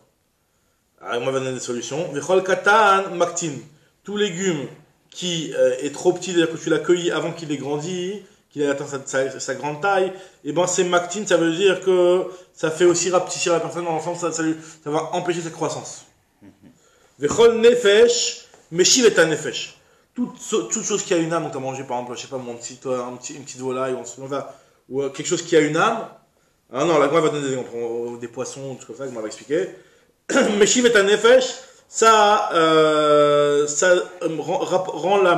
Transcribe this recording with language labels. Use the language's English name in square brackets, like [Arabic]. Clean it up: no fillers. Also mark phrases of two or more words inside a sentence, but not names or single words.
[French] Alors, moi, je vais donner des solutions. [Hebrew] וכל קטן מקטין. [French] Tout légume qui est trop petit, c'est-à-dire que tu l'as cueilli avant qu'il ait grandi, qu'il ait atteint sa grande taille, et ben c'est maktin, ça veut dire que ça fait aussi rapetissir la personne dans l'enfance, ça va empêcher sa croissance. [Hebrew] וכל נפש, משיב את נפש. [French] Toute chose qui a une âme, donc tu as mangé par exemple, je sais pas, une petite volaille, ou quelque chose qui a une âme. Ah non, la Gemara va donner des poissons, tout comme ça, la Gemara va expliquer. [Hebrew] משיב את נפש, [French] ça rend l'âme.